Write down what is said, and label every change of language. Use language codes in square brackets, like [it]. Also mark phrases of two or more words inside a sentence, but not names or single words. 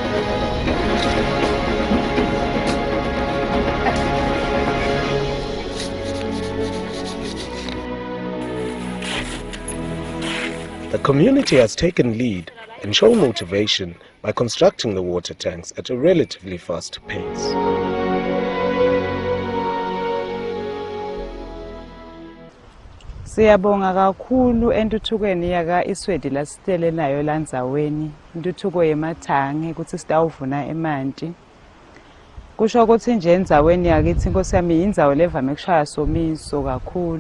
[en] The community has taken lead and shown motivation by constructing the water tanks at a relatively fast pace. [ss] Siyabonga kakhulu entuthukweni yaka Eswade lasitele nayo landzaweni, intuthuko yemathangi ukuthi sitawuvuna emanti. Kusho ukuthi nje endzaweni yakithi Nkosi yami indzawo levame kushaya somiso kakhulu.